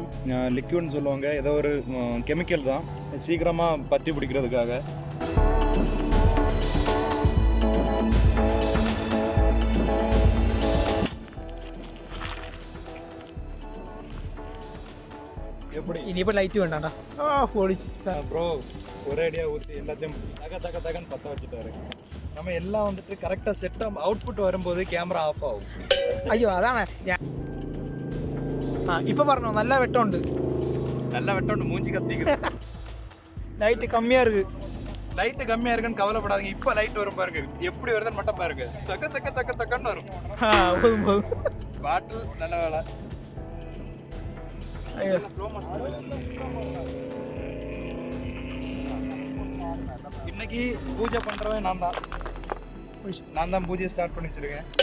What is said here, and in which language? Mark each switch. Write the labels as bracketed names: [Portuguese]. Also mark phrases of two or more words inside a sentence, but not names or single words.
[Tamil] லிக்விட்னு சொல்லுவாங்க. ஏதோ ஒரு கெமிக்கல் தான், சீக்கிரமாக பற்றி பிடிக்கிறதுக்காக. எப்படி [Malayalam] ഇനിയിപ്പോ ലൈറ്റ് വേണ്ടാ പൊളിച്ച് [Tamil] ப்ரோ ஒரே அடியாக ஊற்றி எல்லாத்தையும் தகன்னு பற்ற வச்சுட்டாரு. நம்ம எல்லாம் வந்துட்டு கரெக்டாக செட்டாக அவுட்புட் வரும்போது [English] camera off [Tamil] ஆகும். [Malayalam] അയ്യോ അതാണ് ഇപ്പൊ പറഞ്ഞോ നല്ല വെട്ടമുണ്ട്. [Tamil] நல்லா வெட்டோண்டு மூஞ்சி கத்திக்குது. லைட்டு கம்மியா இருக்கு. லைட்டு கம்மியாக இருக்குன்னு கவலைப்படாதீங்க. இப்போ லைட் வரும் பாருங்க. எப்படி வருதுன்னு மட்டும் பாருங்க. தக்கன்னு வரும். போதும் போதும். பாட்டில் நல்ல வேலை. இன்னைக்கு பூஜை பண்றவன் நான் தான் பூஜையை ஸ்டார்ட் பண்ணி வச்சிருக்கேன்.